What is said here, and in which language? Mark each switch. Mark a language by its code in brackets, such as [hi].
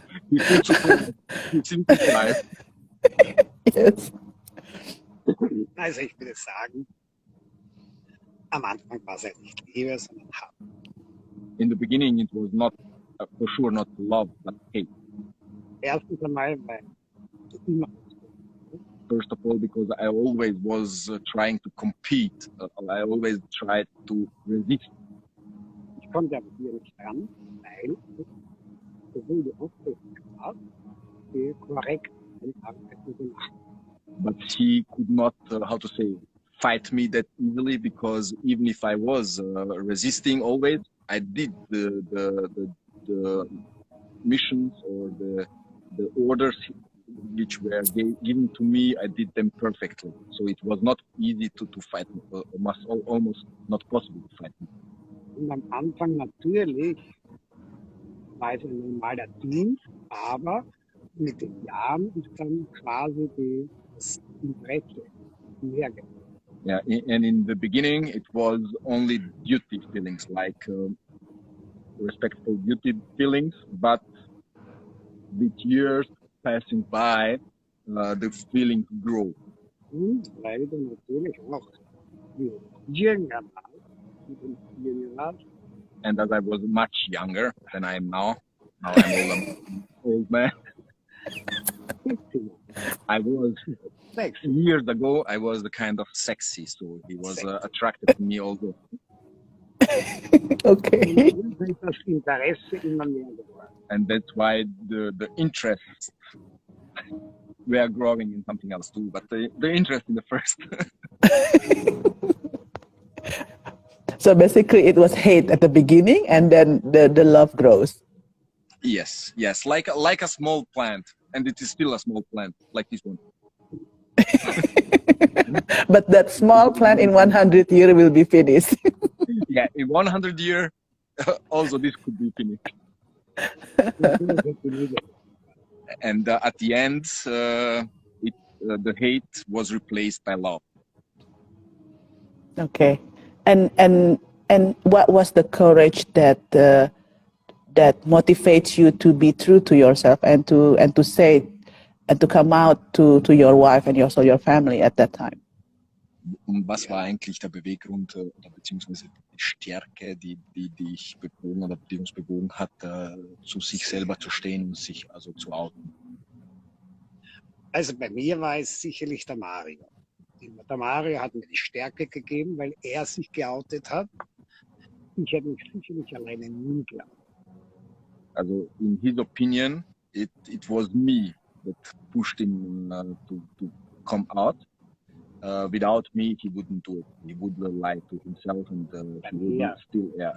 [en] He puts it's in his life. Yes. [de] Also ich würde sagen, am Anfang war es halt nicht Liebe, sondern Hass. [en] In the beginning, it was not, for sure, not love, but hate. [de] Erstens einmal, weil du immer [en] First of all, because I always was trying to compete. I always tried to resist. [de] ich konnte aber hier nicht ran, weil sowohl die Aufgaben gemacht, die korrekt Arbeiten gemacht. [en] But she could not, how to say, fight me that easily, because even if I was resisting always, I did the missions or the orders which were given to me. I did them perfectly. So it was not easy to fight me, almost not possible to fight me. [de] Und am Anfang natürlich war es ein normaler Dienst, aber mit den Jahren ist dann quasi das Interesse mehr geworden. [en] Yeah, and in the beginning, it was only duty feelings, like respectful duty feelings, but with years passing by, the feelings grow. [de] Und weil du natürlich auch jünger warst, [en] And as I was much younger than I am now I'm an old man. I was years ago, I was the kind of sexy, so he was attracted to me also. Okay. [de] das Interesse immer mehr geworden. [en] And that's why the interests were growing in something else too, but the interest in the first. So basically it was hate at the beginning and then the love grows. Yes, like a small plant, and it is still a small plant, like this one. But that small plant in 100 years will be finished. Yeah, in 100 years, also this could be finished. And at the end, the hate was replaced by love. Okay. And what was the courage that motivates you to be true to yourself and to say and to come out to your wife and also your family at that time? [de] Und was war eigentlich der Beweggrund oder beziehungsweise die Stärke, die dich bewogen oder die uns bewogen hat, zu sich selber zu stehen und sich also zu outen? Also bei mir war es sicherlich der Mario. Der Mario hat mir die Stärke gegeben, weil er sich geoutet hat. Ich hätte mich sicherlich alleine nie geoutet. [en] Also in his opinion, it was me that pushed him to come out. Without me, he wouldn't do it. He would lie to himself, and he would still.